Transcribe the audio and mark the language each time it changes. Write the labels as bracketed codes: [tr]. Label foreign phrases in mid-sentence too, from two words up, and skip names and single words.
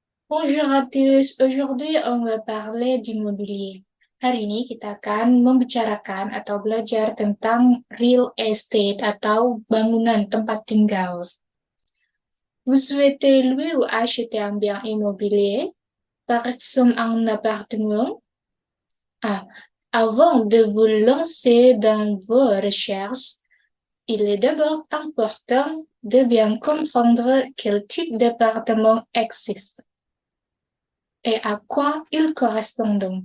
[fr] Bonjour à tous, aujourd'hui on va parler d'immobilier. [id] Hari ini kita akan membicarakan atau belajar tentang [en] real estate [id] atau bangunan tempat tinggal. [fr] Vous souhaitez louer ou acheter un bien immobilier, par exemple un appartement? Ah, avant de vous lancer dans vos recherches, il est d'abord important de bien comprendre quel type d'appartement existe et à quoi ils correspondent.